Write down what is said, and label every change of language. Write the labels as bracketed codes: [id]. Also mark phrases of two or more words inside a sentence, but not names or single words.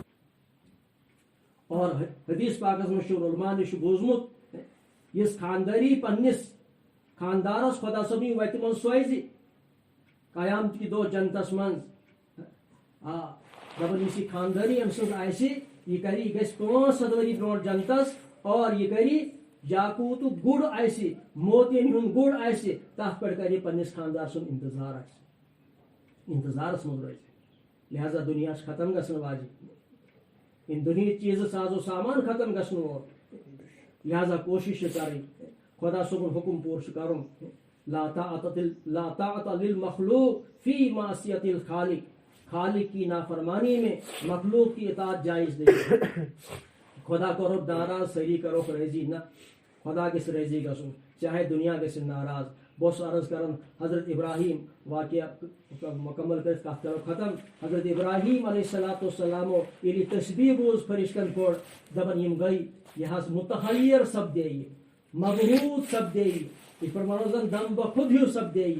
[ks] اور حدیث پاکس منٛز چھُ علماء نِش بوٗزمُت یُس خاندٲری پننِس خاندارس خدا صٲبنہِ وتہِ منٛز سوزِ قیامتٕکہِ دۄہ جنتس منٛز دپان یُس یہِ خاندٲری أمۍ سٕنٛز آسہِ یہِ کرِ یہِ گژھِ 500 ؤری برونٛٹھ جنتس اور یہِ کرِ یاقوٗتُک گُر آسہِ موتین ہُنٛد گُر آسہِ تتھ پٮ۪ٹھ کرِ یہِ پننِس خاندار سُنٛد انتظار آسہِ انتظارس منٛز روزِ. لہذا دُنیا چھُ ختم گژھن واجِن ان دُنہِکۍ چیٖزٕ سازو سامان ختم گژھن وول. لہذا کوشش چھِ کرٕنۍ خدا صٲبُن حکم پوٗرٕ چھُ کرُن. [ar] لا طاعة للمخلوق فی معصیت الخالق. [ur] خالق کی نافرمانی میں مخلوق کی اطاعت جائز نہیں. [ks] خدا کرو ناراض سٲری کروکھ رٲضی نہ خدا گژھِ رٲضی گژھُن چاہے دنیا گژھِ ناراض. بہٕ اوسُس عرض کران حضرت ابراہیم واقعہ مکمل کٔرِتھ کتھ کرو ختم. حضرت ابراہیم [ar] علیہ الصلوۃ والسلام [ks] ییٚلہِ یہِ تسبیح بوٗز فرشتن پوٚر دپان یِم گٔے یہِ حظ متحیر سپدے یہِ مبہوٗت سپدے یہِ یِتھ پٲٹھۍ ونو زن دم بخود ہیوٗ سپدے یہِ.